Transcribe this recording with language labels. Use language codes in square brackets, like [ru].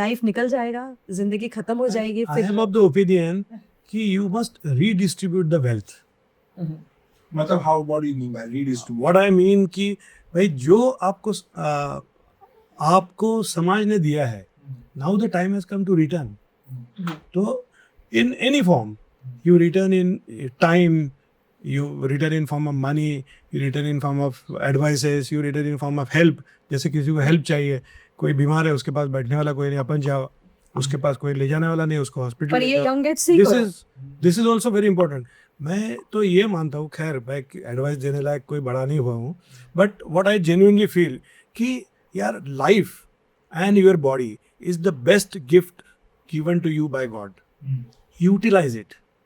[hi] Life निकल जाएगा, जिंदगी खत्म हो जाएगी। [en] I am of the opinion कि you must redistribute the wealth. मतलब how what you mean by redistribute? What I mean [hi] कि भाई जो आपको आपको समाज ने दिया है, [en] Now the time has come to return. [hi] तो in any form [en] you return in time, you return in form of money, you return in form of advices, you return in form of help। [hi] जैसे किसी को help चाहिए, कोई बीमार है, उसके पास बैठने वाला कोई नहीं, अपन जाओ, उसके पास कोई ले जाने वाला नहीं, उसको हॉस्पिटल। पर ये यंग एज से [en] This is also very important. [hi] मैं तो ये मानता हूँ, खैर मैं एडवाइस देने लायक कोई बड़ा नहीं हुआ हूँ, [en] but what I genuinely feel [hi] कि यार [en] Life and your body is the best gift given to you by God. Utilise it.